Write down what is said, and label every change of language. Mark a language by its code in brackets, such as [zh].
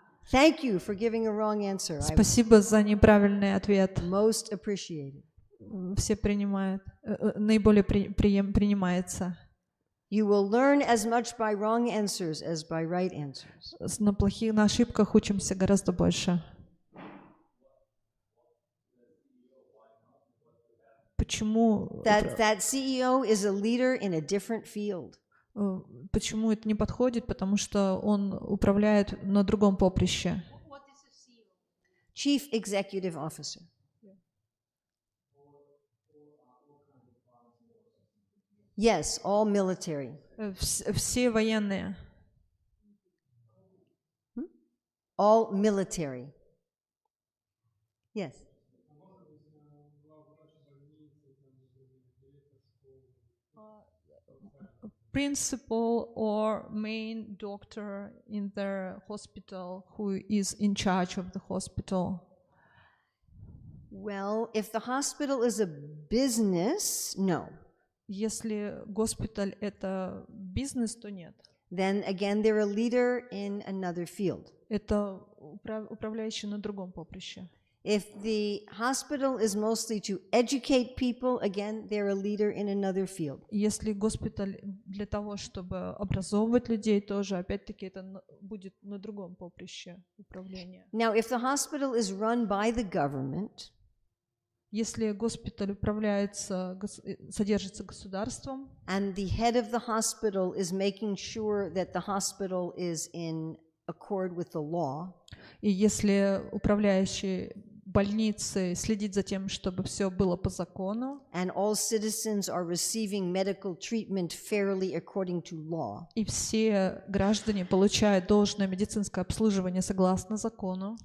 [en] Thank you for giving a wrong answer. [ru] Спасибо за неправильный ответ. [en] Most appreciated. [ru] Все принимают, наиболее принимается. [en] You will learn as much by wrong answers as by right answers. [ru] На ошибках учимся гораздо больше. Почему? [en] That CEO is a leader in a different field. [ru] Почему это не подходит? Потому что он управляет на другом поприще. [en] Chief Executive Officer. Yes, all military. [ru] Все военные. [en] All military. Yes. Principal or main doctor in the hospital who is in charge of the hospital. Well, if the hospital is a business, no. [ru] Если госпиталь это бизнес, то нет. [en] Then again, they're a leader in another field. [ru] Это управляющий на другом поприще. [en] If the hospital is mostly to educate people, again, they're a leader in another field. [ru] Если госпиталь для того, чтобы образовывать людей, тоже, опять-таки, это будет на другом поприще управления. [en] Now, if the hospital is run by the government, [ru] если госпиталь управляется, содержится государством, [en] and the head of the hospital is making sure that the hospital is in accord with the law, [ru] и если управляющий больницы следит за тем, чтобы все было по закону, [en] and all citizens are receiving medical treatment fairly according to law, [ru] и все граждане получают должное медицинское обслуживание согласно закону,